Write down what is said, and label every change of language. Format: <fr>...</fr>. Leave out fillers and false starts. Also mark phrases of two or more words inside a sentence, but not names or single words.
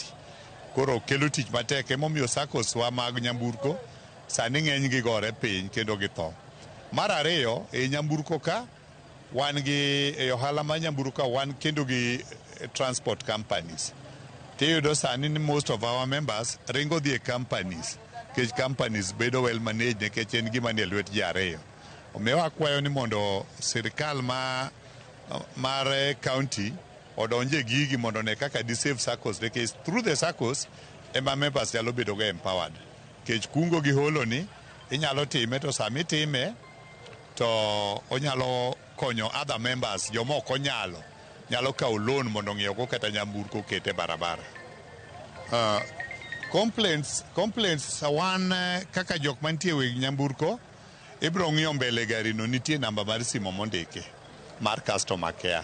<luo>Koro kelo tich matek, emomiyo sakos wa mag nyamburko sani ng'eny gi gore piny kendo githo. Mar ariyo, e nyamburko ka wan gi e ohala mar nyamburko wan kendo gi</luo> <en>transport companies.</en> <luo>Tiyudo sani ni</luo> <en>most of our members</en> <luo>ringo dhi e companies, kech companies bedo</luo> <en>well managed</en> <luo>nikech en gima nie lwet ji ariyo. Omiyo akwayo ni mondo sirikal mar county odonje gigi mondo ne kaka di save SACCOs, nikech</luo> <en>through the SACCOs</en> <luo>ema members nyalo bedo go empowered. Kech kungo gi holo ni inyalo time, to sami time to onyalo konyo</luo> <en>other members,</en> <luo>jomoko nyalo kawo loan mondo ng'iew go kata nyamburko kete barabara. Complaints wan kaka jok mantie weg nyamburko, ibro ng'iyo mbele gari no nitie namba mar simo mondike mar</luo> <en>customer care.</en>